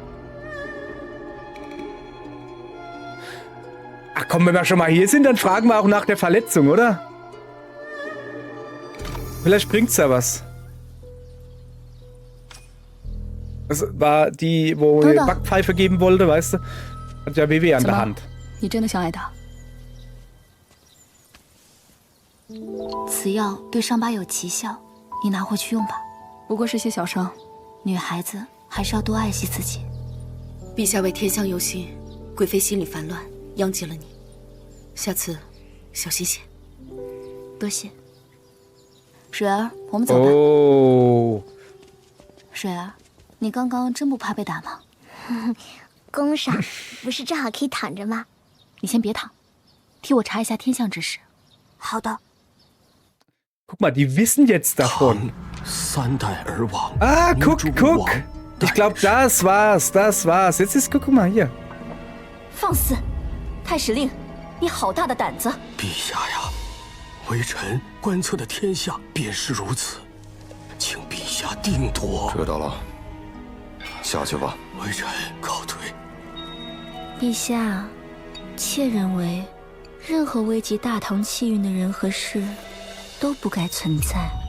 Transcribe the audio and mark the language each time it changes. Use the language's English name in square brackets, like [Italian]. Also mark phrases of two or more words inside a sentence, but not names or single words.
[German] Ach komm, wenn wir schon mal hier sind, dann fragen wir auch nach der Verletzung, oder? Vielleicht bringt's ja was. Das war die, wo die Backpfeife geben wollte, weißt du? Hat ja WW an der Hand. [Chinese] 你真的想挨打？此药对伤疤有奇效，你拿回去用吧。不过是些小伤，女孩子还是要多爱惜自己。陛下为天象忧心，贵妃心里烦乱，殃及了你。下次小心些。多谢。水儿，我们走吧。哦，水儿，你刚刚真不怕被打吗？宫上不是正好可以躺着吗？你先别躺，替我查一下天象之事。好的。 [German] Guck mal, die wissen jetzt davon. [Chinese] 3 代而亡。 [German] Ah, guck. Ich glaube, das war's. Jetzt ist, guck mal hier. [Chinese] 放肆！太史令，你好大的胆子！陛下呀，微臣观测的天象便是如此，请陛下定夺。知道了，下去吧。微臣告退。陛下，妾认为，任何危及大唐气运的人和事，都不该存在。